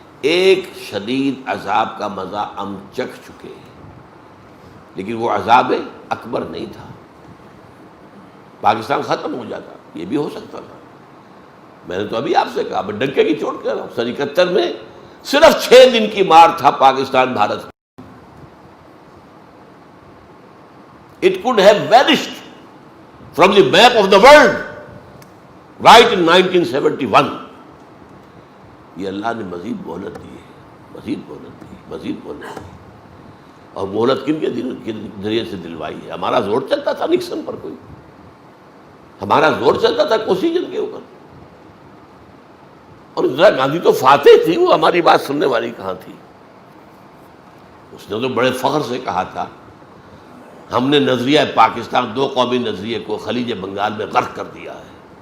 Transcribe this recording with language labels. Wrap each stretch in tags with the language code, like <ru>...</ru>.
<ur>ایک شدید عذاب کا مزہ ہم چکھ چکے ہیں، لیکن وہ عذاب اکبر نہیں تھا. پاکستان ختم ہو جاتا، یہ بھی ہو سکتا تھا. میں نے تو ابھی آپ سے کہا، میں ڈنکے کی چوٹ کر رہا ہوں، 71 میں صرف 6 دن کی مار تھا Pakistan Bharat.</ur> <en>It could have vanished from the map of the world right in 1971.</en> <ur>یہ اللہ نے مزید مہلت دی ہے، مزید مہلت دی، مزید مہلت دی. اور مہلت کن کے ذریعے سے دلوائی ہے؟ ہمارا زور چلتا تھا نکسن پر، کوئی ہمارا زور چلتا تھا کوسیجن کے اوپر، اور اندرا گاندھی تو فاتح تھی، وہ ہماری بات سننے والی کہاں تھی؟ اس نے تو بڑے فخر سے کہا تھا ہم نے نظریہ پاکستان، دو قومی نظریے کو خلیج بنگال میں غرق کر دیا ہے.</ur>